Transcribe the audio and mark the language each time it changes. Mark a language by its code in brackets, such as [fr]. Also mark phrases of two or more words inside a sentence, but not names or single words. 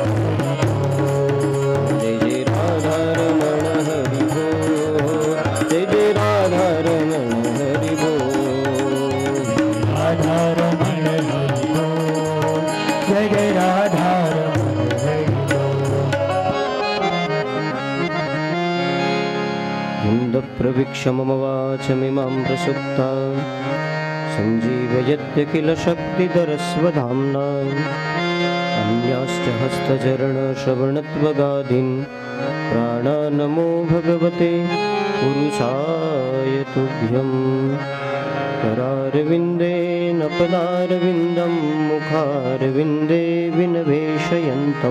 [gu] જય જય રાધા રમણ હરિ બોલ જય જય રાધા રમણ હરિ બોલ રાધા રમણ હરિ બોલ જય જય રાધા રમણ હરિ [sa] प्रवीक्ष मम वाचमिमां प्रसुप्तां सञ्जीवयत्य किल शक्तिधरस्वधाम्ना अन्याश्च हस्तचरणश्रवणत्वगादीन् प्राणानमो भगवते पुरुषाय तुभ्यम् करारविन्देन पदारविन्दं मुखारविन्दे विनवेशयन्तं